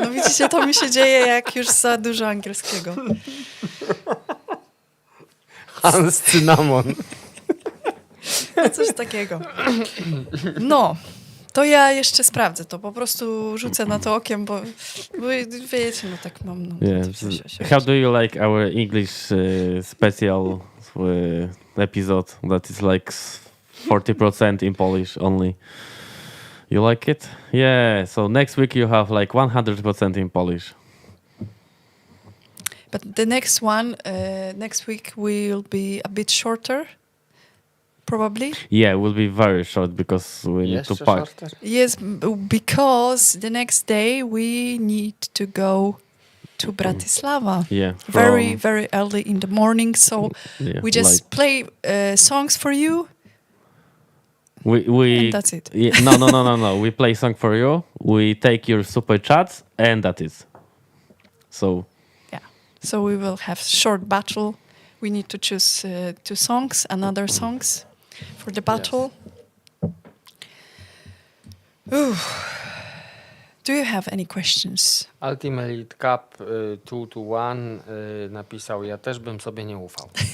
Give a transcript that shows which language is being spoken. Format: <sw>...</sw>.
<pl>No widzicie, to mi się dzieje, jak już za dużo angielskiego. Hans Cynamon. No coś takiego. No, to ja jeszcze sprawdzę to. Po prostu rzucę na to okiem, bo wiecie, no tak mam. No,</pl> <en>How do you like our English special episode that is like 40% in Polish only? You like it? Yeah, so next week you have like 100% in Polish. But the next one, next week will be a bit shorter, probably. Yeah, it will be very short because we need to</en> <pl>Jeszcze</pl> <en>pack. Yes, shorter? because the next day we need to go to Bratislava. Yeah, Very, very early in the morning. So yeah, we just like- play songs for you. we And that's it. Yeah, no. We play song for you. We take your super chats, and that is. So So we will have short battle. We need to choose 2 songs, another songs for the battle. Ooh. Do you have any questions?</en> <pl>Ultimate Cup 2-1 napisał, ja też bym sobie nie ufał.</pl>